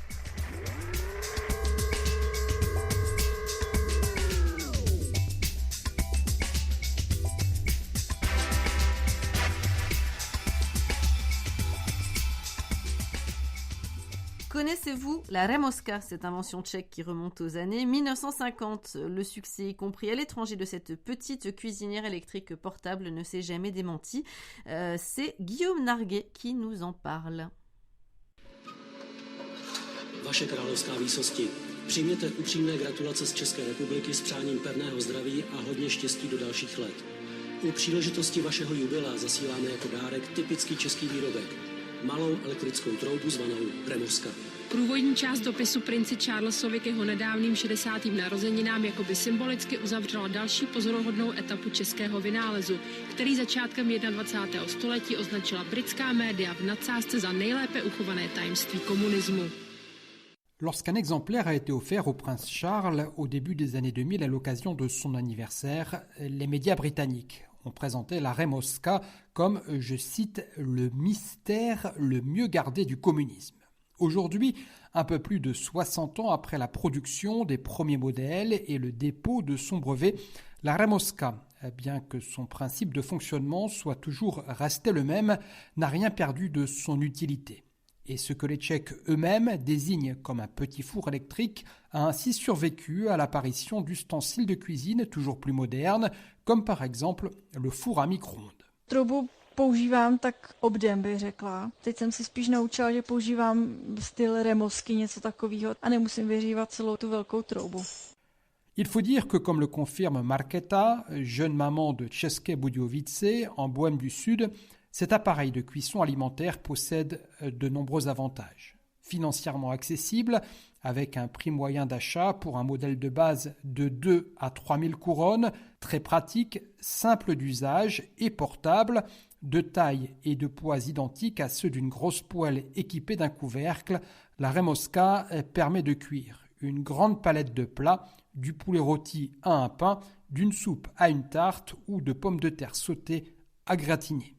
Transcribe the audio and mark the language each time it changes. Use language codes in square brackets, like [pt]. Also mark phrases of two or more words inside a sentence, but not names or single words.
[fr] Connaissez-vous la Remoska, cette invention tchèque qui remonte aux années 1950? Le succès, y compris à l'étranger, de cette petite cuisinière électrique portable ne s'est jamais démenti. C'est Guillaume Narguet qui nous en parle. [cs] Vaše královská výsosti, přijměte upřímné gratulace z České republiky s přáním pevného zdraví a hodně štěstí do dalších let. U příležitosti vašeho jubilea zasíláme jako dárek typický český výrobek. Malou elektrickou troubu zvanou Remoska. Průvodní část dopisu princi Charlesovi k jeho nedávným 60. narozeninám jakoby symbolicky uzavřela další pozoruhodnou etapu českého vynálezu, který začátkem 21. století označila britská média v nadsázce za nejlépe uchované tajemství komunismu. [fr] Lorsqu'un exemplaire a été offert au prince Charles au début des années 2000 à l'occasion de son anniversaire, les médias britanniques ont présenté la Remoska comme, je cite, le mystère le mieux gardé du communisme. Aujourd'hui, un peu plus de 60 ans après la production des premiers modèles et le dépôt de son brevet, La Remoska, bien que son principe de fonctionnement soit toujours resté le même, n'a rien perdu de son utilité. Et ce que les Tchèques eux-mêmes désignent comme un petit four électrique a ainsi survécu à l'apparition d'ustensiles de cuisine toujours plus modernes, comme par exemple le four à micro-ondes. [cs] Troubu používám tak obden, bych řekla. Teď jsem se spíš naučila, že používám styl Remosky, něco takového, a nemusím vyhřívat celou tu velkou troubu. [fr] Il faut dire que, comme le confirme Markéta, jeune maman de České Budějovice, en Bohême du Sud, cet appareil de cuisson alimentaire possède de nombreux avantages. Financièrement accessible, avec un prix moyen d'achat pour un modèle de base de 2 à 3 000 couronnes, très pratique, simple d'usage et portable, de taille et de poids identiques à ceux d'une grosse poêle équipée d'un couvercle, la Remoska permet de cuire une grande palette de plats, du poulet rôti à un pain, d'une soupe à une tarte ou de pommes de terre sautées à gratiner.